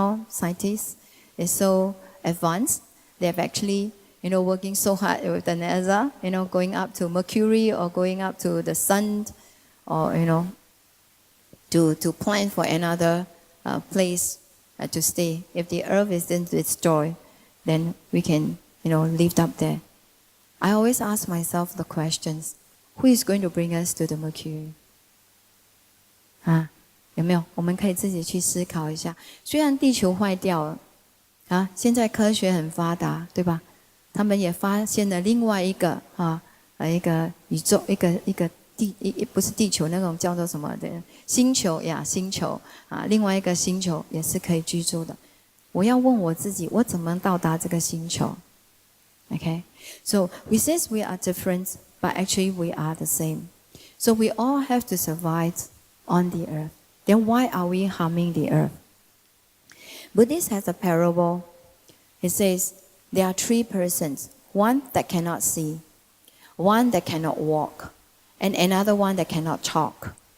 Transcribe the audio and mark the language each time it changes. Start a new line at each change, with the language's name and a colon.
English: Now, scientists is so advanced, they've actually, working so hard with the NASA, going up to Mercury or going up to the sun, or, to plan for another place to stay. If the earth is then destroyed, then we can, live up there. I always ask myself the questions, who is going to bring us to the Mercury?
Chinese: 有没有？我们可以自己去思考一下。虽然地球坏掉了，现在科学很发达，对吧？他们也发现了另外一个一个宇宙，一个不是地球那种叫做什么的星球呀，星球另外一个星球也是可以居住的。我要问我自己，我怎么到达这个星球 ？
English: Okay, so we says we are different, but actually we are the same. So we all have to survive on the earth. Then why are we harming the earth? Buddhist has a parable. It says there are three persons: one that cannot see, one that cannot walk, and another one that cannot talk.